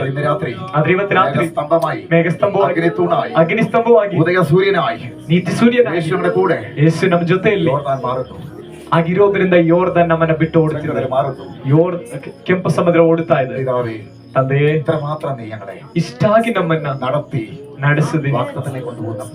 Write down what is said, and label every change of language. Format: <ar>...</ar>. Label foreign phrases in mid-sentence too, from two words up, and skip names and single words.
<ml>ഇന്ന് രാത്രി</ml> <kn>ಆದ್ರೆ ಇವತ್ತು ರಾತ್ರಿ</kn> <ml>സ്തംഭമായി,</ml> <kn>ಮೇಘಸ್ತಂಭವಾಗಿ,</kn> <ml>അഗ്നിത്തൂണായി,</ml> <kn>ಅಗ್ನಿಸ್ತಂಭವಾಗಿ,</kn> <ml>ഉദയ സൂര്യനായി</ml> <kn>ನೀತಿ ಸೂರ್ಯನಾಗಿ</kn> <ml>യേശുവിന്റെ കൂടെ</ml> <kn>ಯೇಸು ನಮ್ಮ ಜೊತೆಯಲ್ಲಿ</kn> <ml>യോർദാൻ മാറുന്നു.</ml> <kn>ಆಗಿರೋದ್ರಿಂದ ಯೋರ್ದಾನ್ ನಮ್ಮನ್ನ ಬಿಟ್ಟು ಓಡುತ್ತಿದ್ದಾರೆ.</kn> <ml>ചെങ്കടൽ മാറുന്നു.</ml> <kn>ಕೆಂಪು ಸಮುದ್ರ ಓಡುತ್ತಾ ಇದೆ.</kn> <ml>പിതാവേ,</ml> <kn>ತಂದೆಯೇ,</kn> <ml>ഇത്രമാത്രം നീ ഞങ്ങളെ</ml> <kn>ಇಷ್ಟಾಗಿ ನಮ್ಮನ್ನ</kn> <ml>നടത്തി</ml> <kn>ನಡೆಸಿದಿ,</kn> <ml>വാഗ്ദത്തത്തിലേക്ക് കൊണ്ടുപോകുന്നപ്പോൾ</ml>